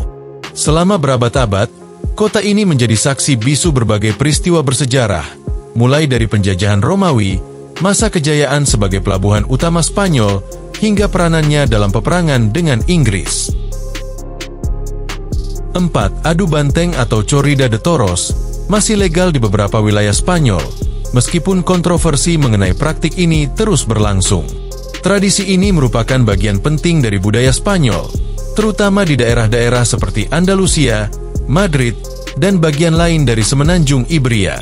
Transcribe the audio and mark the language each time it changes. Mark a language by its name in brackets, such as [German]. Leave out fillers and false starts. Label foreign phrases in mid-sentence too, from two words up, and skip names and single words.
[Indonesian] Selama berabad-abad, kota ini menjadi saksi bisu berbagai peristiwa bersejarah, mulai dari penjajahan Romawi, masa kejayaan sebagai pelabuhan utama Spanyol, hingga peranannya dalam peperangan dengan Inggris. 4. Adu banteng atau [Spanish] corrida de toros [Indonesian] masih legal di beberapa wilayah Spanyol, meskipun kontroversi mengenai praktik ini terus berlangsung. Tradisi ini merupakan bagian penting dari budaya Spanyol, terutama di daerah-daerah seperti Andalusia, Madrid, dan bagian lain dari semenanjung Iberia.